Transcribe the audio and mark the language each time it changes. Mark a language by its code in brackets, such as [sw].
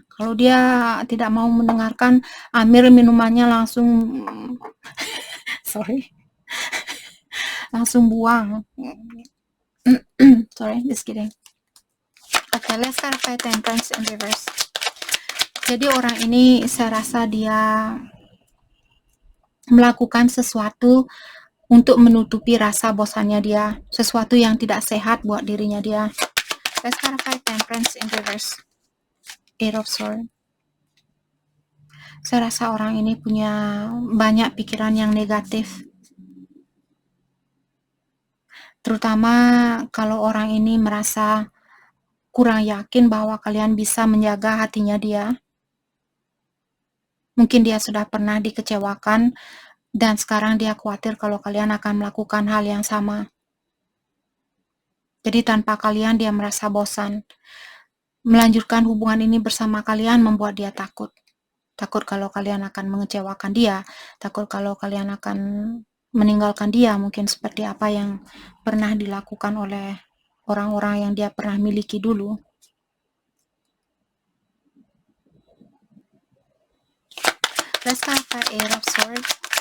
[id] Kalau dia tidak mau mendengarkan, ambil minumannya langsung sorry. Langsung buang. [en] Sorry, just kidding. Okay, let's clarify Temperance in reverse. [id] Jadi orang ini saya rasa dia melakukan sesuatu untuk menutupi rasa bosannya dia, sesuatu yang tidak sehat buat dirinya dia. [en] Let's clarify Temperance in reverse. [id] Eight of Swords. Saya rasa orang ini punya banyak pikiran yang negatif. Terutama kalau orang ini merasa kurang yakin bahwa kalian bisa menjaga hatinya dia. Mungkin dia sudah pernah dikecewakan dan sekarang dia khawatir kalau kalian akan melakukan hal yang sama. Jadi tanpa kalian dia merasa bosan. Melanjutkan hubungan ini bersama kalian membuat dia takut. Takut kalau kalian akan mengecewakan dia, takut kalau kalian akan meninggalkan dia, mungkin seperti apa yang pernah dilakukan oleh orang-orang yang dia pernah miliki dulu. [en] Let's clarify Eight of Swords.